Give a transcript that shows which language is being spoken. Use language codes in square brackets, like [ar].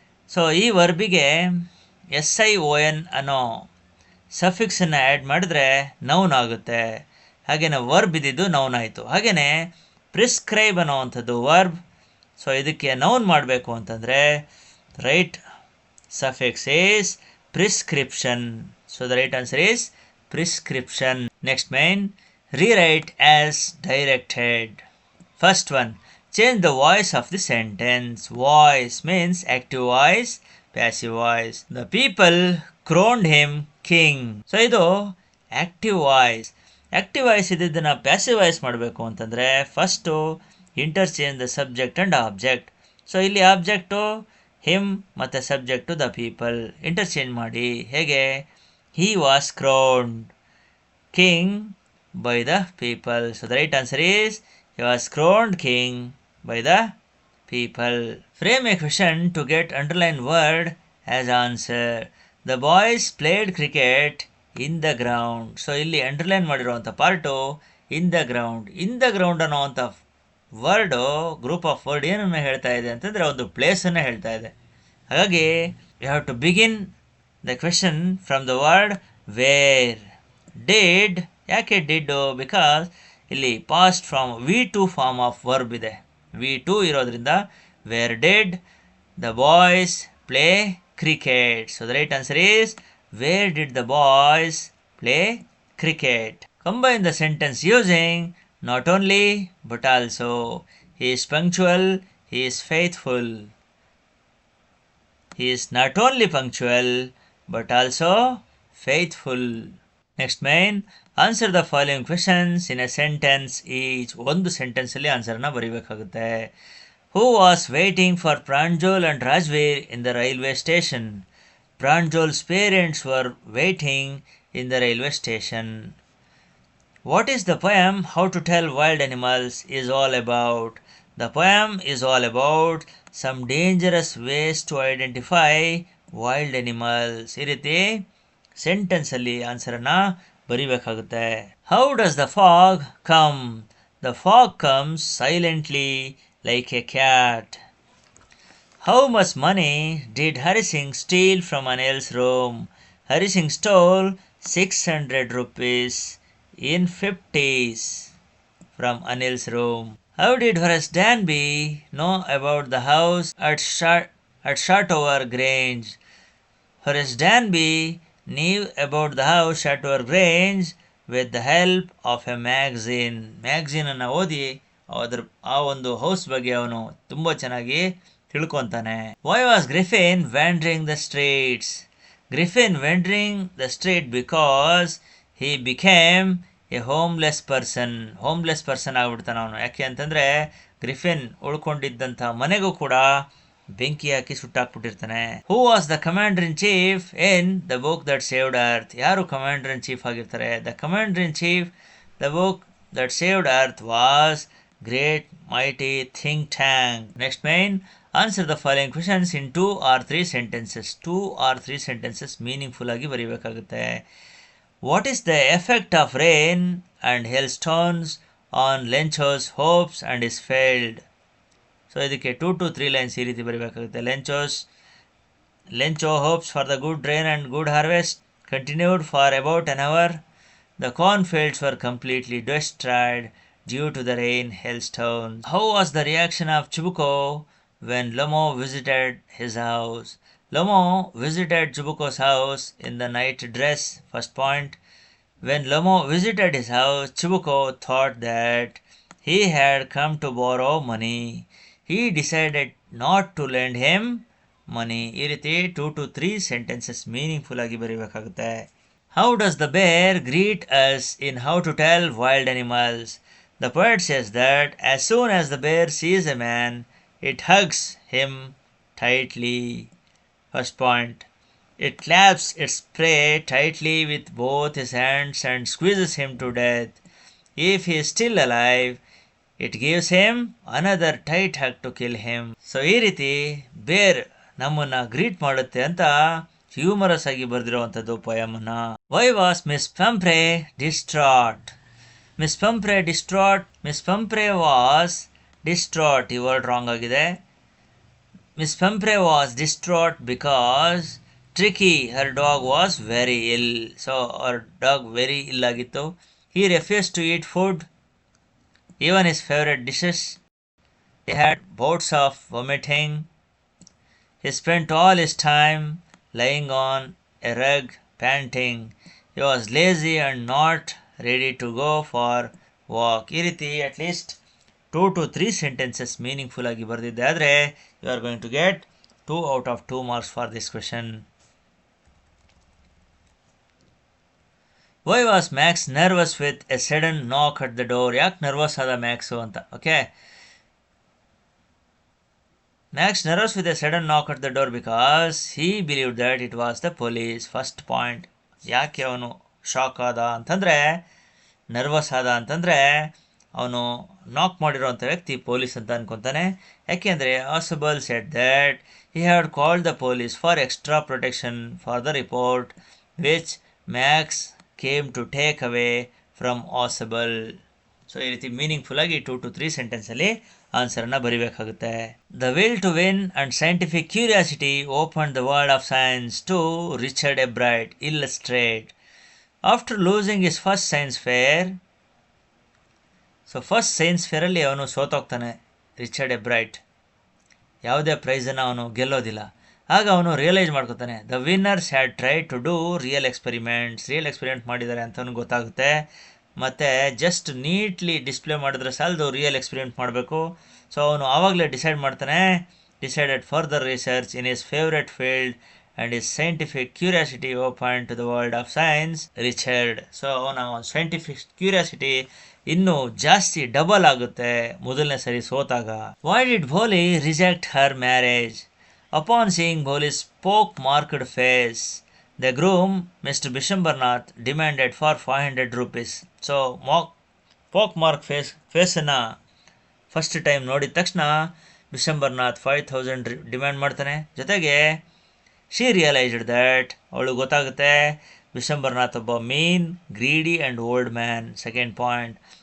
[kn] So ಈ ವರ್ಬಿಗೆ SION ಅನ್ನೋ ಸಫಿಕ್ಸನ್ನು add ಮಾಡಿದ್ರೆ ನೌನ್ ಆಗುತ್ತೆ. ಹಾಗೆಯೇ ವರ್ಬ್ ಇದ್ದಿದ್ದು ನೌನ್ ಆಯಿತು. ಹಾಗೆಯೇ ಪ್ರಿಸ್ಕ್ರೈಬ್ ಅನ್ನೋವಂಥದ್ದು ವರ್ಬ್. ಸೊ ಇದಕ್ಕೆ ನೌನ್ ಮಾಡಬೇಕು ಅಂತಂದರೆ [en] Right suffix is prescription. So the right answer is prescription. Next main, rewrite as directed. First one, change the voice of the sentence. Voice means active voice, passive voice. The people crowned him king. So ಇದು active voice. [kn] Active voice ಇದ್ದಿದ್ದನ್ನು passive voice ಮಾಡಬೇಕು ಅಂತಂದರೆ first [en] Interchange the subject and object. [kn] So ಇಲ್ಲಿ object him ಮತ್ತು subject the people. Interchange ಮಾಡಿ. ಹೇಗೆ? [en] He was crowned king by the people. So the right answer is he was crowned king by the people. Frame a question to get underlined word as answer. The boys played cricket in the ground. [kn] So ಇಲ್ಲಿ underline ಮಾಡಿರುವಂಥ part [en] In the ground. [kn] In the ground ಅನ್ನೋವಂಥ word, group of word ಏನನ್ನು ಹೇಳ್ತಾ ಇದೆ ಅಂತಂದರೆ ಒಂದು ಪ್ಲೇಸನ್ನು ಹೇಳ್ತಾ ಇದೆ. [en] ಹಾಗಾಗಿ you have to begin the question from the word where. Did, ಯಾಕೆ did? Because ಇಲ್ಲಿ past form V2 form of verb ಇದೆ. V2 ಇರೋದ್ರಿಂದ where did the boys play cricket. So the right answer is where did the boys play cricket. Combine the sentence using not only but also. He is punctual, he is faithful. He is not only punctual but also faithful. Next main, answer the following questions in a sentence each. [kn] ಒಂದು ಸೆಂಟೆನ್ಸಲ್ಲಿ ಆನ್ಸರ್ನ ಬರೀಬೇಕಾಗುತ್ತೆ. [en] Who was waiting for Pranjal and Rajveer in the railway station? Pranjal's parents were waiting in the railway station. What is the poem How to Tell Wild Animals is all about? The poem is all about some dangerous ways to identify wild animals. [kn] ಈ ರೀತಿ ಸೆಂಟೆನ್ಸಲ್ಲಿ ಆನ್ಸರನ್ನು ಬರೀಬೇಕಾಗುತ್ತೆ. [en] How does the fog come? The fog comes silently like A cat. How much money did Hari Singh steel from ಅನಿಲ್ಸ್ room? Hari Singh stole 600 rupees in 50s from Anil's room. How did Horace Danby know about the house at Shotover Grange? Horace Danby knew about the house Shotover Grange with the help of a magazine. [kn] Magazine ಅನ್ನು ಓದಿ ಆ ಒಂದು house ಬಗ್ಗೆ ಅವನು ತುಂಬ ಚೆನ್ನಾಗಿ ತಿಳ್ಕೊತಾನೆ. [en] Why was Griffin wandering the streets? Griffin wandering the street because he became a homeless person [kn] ಆಗ್ಬಿಡ್ತಾನೆ ಅವನು. ಯಾಕೆ ಅಂತಂದರೆ ಗ್ರಿಫಿನ್ ಉಳ್ಕೊಂಡಿದ್ದಂಥ ಮನೆಗೂ ಕೂಡ ಬೆಂಕಿ ಹಾಕಿ ಸುಟ್ಟಾಕ್ಬಿಟ್ಟಿರ್ತಾನೆ. [en] Who was the commander in chief in the book that saved earth? [kn] ಯಾರು ಕಮಾಂಡರ್ ಇನ್ ಚೀಫ್ ಆಗಿರ್ತಾರೆ? [en] The commander in chief the book that saved earth was great mighty think tank. Next mine, answer the following questions in 2 or 3 sentences. [kn] 2 or 3 sentences meaningful ಆಗಿ ಬರೀಬೇಕಾಗುತ್ತೆ. [en] What is the effect of rain and hailstones on Lencho's hopes and his failed? [kn] So ಇದಕ್ಕೆ 2 to 3 lines ಈ ರೀತಿ ಬರೀಬೇಕಾಗುತ್ತೆ. [en] Lencho hopes for the good rain and good harvest continued for about an hour. The cornfields were completely destroyed due to the rain hailstones. How was the reaction of Chibuko when Lomo visited his house? Lomo visited Chibuko's house in the night dress. First point, when Lomo visited his house, Chibuko thought that he had come to borrow money. He decided not to lend him money. [kn] ಈ ರೀತಿ 2 to 3 sentences meaningful ಆಗಿ ಬರೀಬೇಕಾಗುತ್ತೆ. [en] How does the bear greet us in How to Tell Wild Animals? The poet says that as soon as the bear sees a man, it hugs him tightly. First point. It claps its prey tightly with both his hands and squeezes him to death. If he is still alive, it gives him another tight hug to kill him. [kn] So ಈ ರೀತಿ ಬೇರ್ ನಮ್ಮನ್ನ greet ಮಾಡುತ್ತೆ ಅಂತ humorous ಆಗಿ ಬರೆದಿರುವಂಥದ್ದು ಪೋಯಮನ್ನ. [en] Why was Miss Pumphrey distraught? Miss Pumphrey distraught, Miss Pumphrey was distraught, [kn] ಈ word wrong ಆಗಿದೆ. [en] Miss Pumphrey was distraught because Tricky, her dog was very ill. So her dog very ill [kn] ಆಗಿತ್ತು. [en] He refused to eat food, even his favorite dishes. He had bouts of vomiting. He spent all his time lying on a rug, panting. He was lazy and not ready to go for walk. [kn] ಈ ರೀತಿ [en] at least 2 to 3 sentences meaningful [kn] ಆಗಿ ಬರೆದಿದ್ದೆ ಆದರೆ [en] you are going to get 2 out of 2 marks for this question. Why was Max nervous with a sudden knock at the door? [kn] ಯಾಕೆ nervous ಆದ max ಅಂತ. [en] Okay, Max nervous with a sudden knock at the door because he believed that it was the police. First point. [kn] ಯಾಕೆ ಅವನು shock ಆದ ಅಂತಂದರೆ, nervous ಆದ ಅಂತಂದರೆ ಅವನು ನಾಕ್ ಮಾಡಿರೋಂಥ ವ್ಯಕ್ತಿ ಪೊಲೀಸ್ ಅಂತ ಅನ್ಕೊತಾನೆ. ಯಾಕೆಂದರೆ [en] Ausable said that he had called the police for extra protection for the report which Max came to take away from Ausable. [kn] So ಈ ರೀತಿ ಮೀನಿಂಗ್ಫುಲ್ ಆಗಿ 2 to 3 ಸೆಂಟೆನ್ಸಲ್ಲಿ ಆನ್ಸರನ್ನು ಬರಿಬೇಕಾಗುತ್ತೆ. [en] The will to win and scientific curiosity open the world of science to Richard Ebright illustrate. After losing his first science fair, so first science ಫೇರಲ್ಲಿ ಅವನು ಸೋತೋಗ್ತಾನೆ Richard Ebright. [kn] ಯಾವುದೇ ಪ್ರೈಸನ್ನು ಅವನು ಗೆಲ್ಲೋದಿಲ್ಲ. ಆಗ ಅವನು realise ಮಾಡ್ಕೊತಾನೆ the winners had try to do real experiment ಮಾಡಿದ್ದಾರೆ ಅಂತ ಅವನಿಗೆ ಗೊತ್ತಾಗುತ್ತೆ. ಮತ್ತು ಜಸ್ಟ್ ನೀಟ್ಲಿ ಡಿಸ್ಪ್ಲೇ ಮಾಡಿದ್ರೆ ಸಾಲದು, ರಿಯಲ್ ಎಕ್ಸ್ಪೆರಿಮೆಂಟ್ ಮಾಡಬೇಕು. ಸೊ ಅವನು ಆವಾಗಲೇ [en] Decided further research in his favourite field and his scientific curiosity open to the world of science Richard. [kn] So ಅವನ ಸೈಂಟಿಫಿಕ್ ಕ್ಯೂರಿಯಾಸಿಟಿ ಇನ್ನೂ ಜಾಸ್ತಿ ಡಬಲ್ ಆಗುತ್ತೆ ಮೊದಲನೇ ಸರಿ ಸೋತಾಗ. [en] Why did Bholi reject her marriage? Upon seeing Bholi's pock-marked face, the groom, Mr. Bishambarnath, demanded for 500 rupees. [kn] So, pock-marked ಫೇಸನ್ನು first time ನೋಡಿದ ತಕ್ಷಣ ಬಿಶಂಬರ್ನಾಥ್ 5,000 demand ಮಾಡ್ತಾನೆ. ಜೊತೆಗೆ [en] she realised that, [kn] ಅವಳು ಗೊತ್ತಾಗುತ್ತೆ ಬಿಶಂಬರ್ನಾಥ್ ಒಬ್ಬ ಮೀನ್, greedy and old man. Second point.